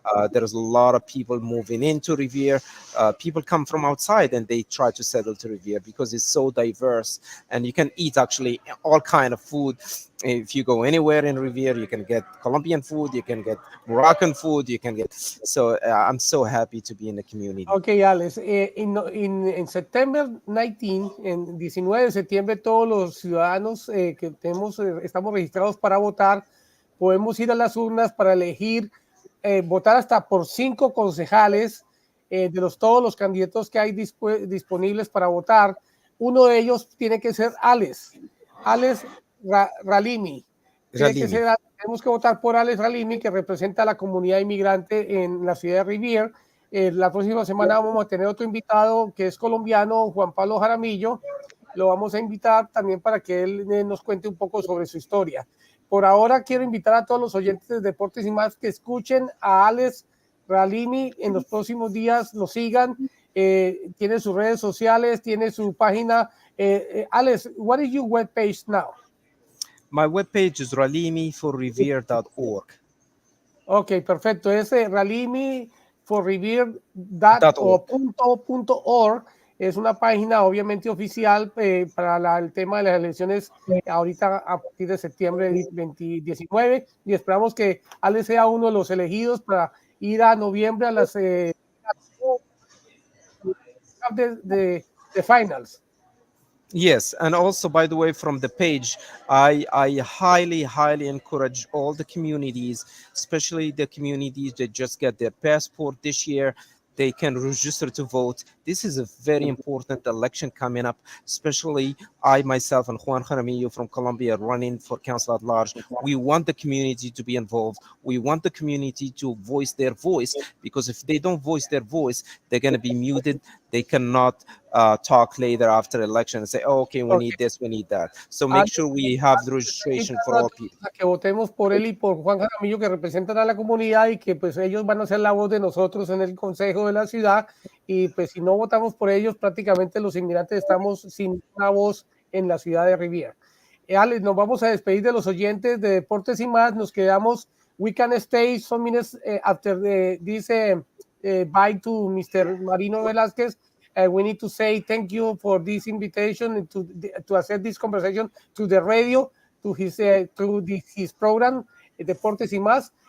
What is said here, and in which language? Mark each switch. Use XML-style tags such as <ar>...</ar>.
<en>There's a lot of people moving into Revere. People come from outside and they try to settle to Revere because it's so diverse, and you can eat actually all kind of food. If you go anywhere in Revere, you can get Colombian food, you can get Moroccan food, you can get. So I'm so happy to be in the community.</en> <es>Ok, Alex, en septiembre 19, en 19 de septiembre, todos los ciudadanos que estamos registrados para votar, podemos ir a las urnas para elegir, votar hasta por 5 concejales de todos los candidatos que hay disponibles para votar. Uno de ellos tiene que ser Alex Ralimi. Ralimi. Tenemos que votar por Alex Ralimi, que representa a la comunidad inmigrante en la ciudad de Rivier. La próxima semana vamos a tener otro invitado que es colombiano, Juan Pablo Jaramillo. Lo vamos a invitar también para que él nos cuente un poco sobre su historia. Por ahora quiero invitar a todos los oyentes de Deportes y Más que escuchen a Alex Ralimi en los próximos días, lo sigan. Tiene sus redes sociales, tiene su página.</es> <en>Alex, what is your webpage now? My webpage is ralimiforrevere.org.</en> <es>Ok, perfecto. Es ralimiforrevere.org. Es una página obviamente oficial para el tema de las elecciones ahorita a partir de septiembre 2019, y esperamos que Alex sea uno de los elegidos para ir a noviembre a las de finals.</es> <en>Yes, and also, by the way, from the page, I highly encourage all the communities, especially the communities that just get their passport this year. They can register to vote. This is a very important election coming up, especially I myself and Juan Jaramillo from Colombia running for council at large. We want the community to be involved. We want the community to voice their voice, because if they don't voice their voice, they're going to be muted. They cannot talk later after election and say, oh, okay, we need this, we need that. So make sure we have the</en> <es>Están</es> <en>registration for</en> <es>invitando a</es> <en>all people.</en> <es>todos a que votemos por él y por Juan Jaramillo, que representan a la comunidad y que pues ellos van a ser la voz de nosotros en el consejo de la ciudad, y pues si no votamos por ellos, prácticamente los inmigrantes estamos sin una voz en la ciudad de Riviera. Alex, nos vamos a despedir de los oyentes de Deportes y Más. Nos quedamos,</es> <en>we can stay some minutes after this bye to Mr. Marino Velázquez. We need to say thank you for this invitation to accept this conversation to the radio, to his program, Deportes y Más.</en>